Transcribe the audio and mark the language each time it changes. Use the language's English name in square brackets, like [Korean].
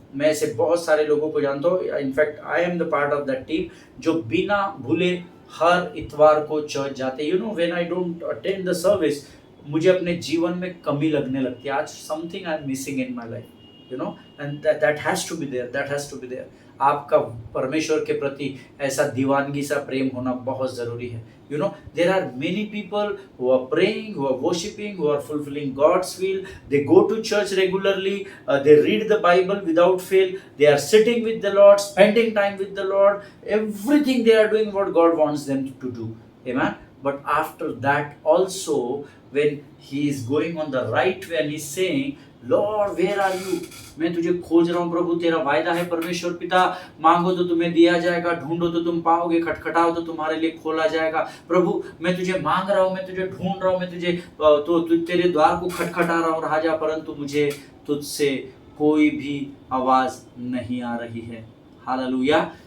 [Hindi] मैं ऐसे बहुत सारे लोगों को जानता हूँ, [English] in fact I am the part of that team, [Hindi] जो बिना भूले हर इतवार को चर्च जाते। [English] you know, when I don't attend the service, [Hindi] मुझे अपने जीवन में कमी लगने लगती है। [English] आज something I am missing in my life, you know, and that has to be there, that has to be there. [Hindi] आपका परमेश्वर के प्रति ऐसा दीवानगी सा प्रेम होना बहुत ज़रूरी है। [English] You know, there are many people who are praying, who are worshiping, who are fulfilling God's will. They go to church regularly. They read the Bible without fail. They are sitting with the Lord, spending time with the Lord. Everything they are doing what God wants them to do. Amen. But after that also, when he is going on the right way and he's saying, Lord, where are you? [Hindi] मैं तुझे खोज रहा हूँ प्रभु, तेरा वायदा है परमेश्वर पिता, मांगो तो तुम्हें दिया जाएगा, ढूंढो तो तुम पाओगे, खटखटाओ तो तुम्हारे लिए खोला जाएगा। प्रभु मैं तुझे मांग रहा हूँ, मैं तुझे ढूंढ रहा हूँ, मैं तुझे तेरे द्वार को खटखटा रहा हूँ राजा, परंतु मुझे तुझसे कोई भी आवाज नहीं आ रही है। हालेलुया।